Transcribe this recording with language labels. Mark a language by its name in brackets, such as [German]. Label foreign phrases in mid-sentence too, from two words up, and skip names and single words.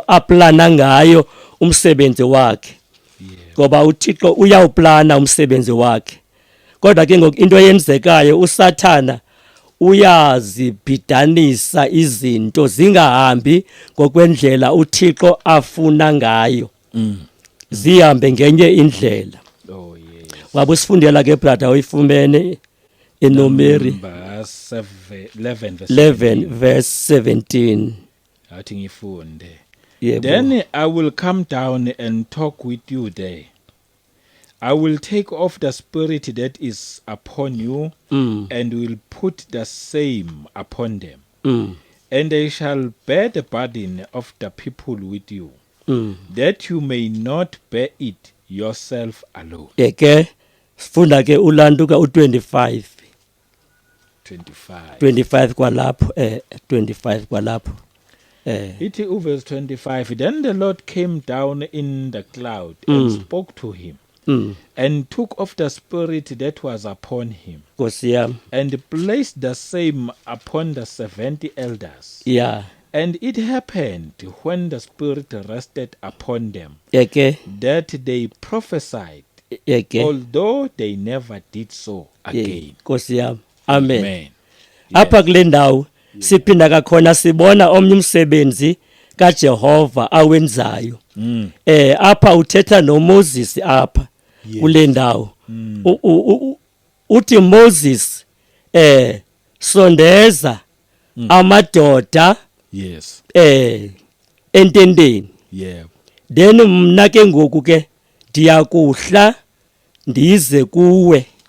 [Xhosa] aplana ngayo umsebenzi wakhe ngoba uThixo uyawuplana umsebenzi wakhe kodwa ke ngoku into eyenzekayo uSathana uyazibhidanisa izinto zingahambi ngokwendlela uThixo afuna ngayo zihambe ngenye indlela wabe usifundela ke brother uyifumene iNumeri 11 verse 17 athi ngifunde [English] Then I will come down and talk with you there. I will take off the spirit that is upon you and will put the same upon them. And they shall bear the burden of the people with you, that you may not bear it yourself alone. [Xhosa] Eke sifunda ke ulantuka u25 25 kwalapho 25 kwalapho [English] Ithi verse 25 Then the Lord came down in the cloud and spoke to him and took off the spirit that was upon him and placed the same upon the 70 elders. And it happened when the spirit rested upon them that they prophesied, although they never did so again. Amen. [Xhosa] Apha kule ndawo siphinda kakhona sibona omnye umsebenzi kaJehova awenzayo apha uthetha noMoses apha kule ndawo uthi Moses sondeza amadoda entendeni then mna ke ngoku ke ndiyakuhla ndize kuwe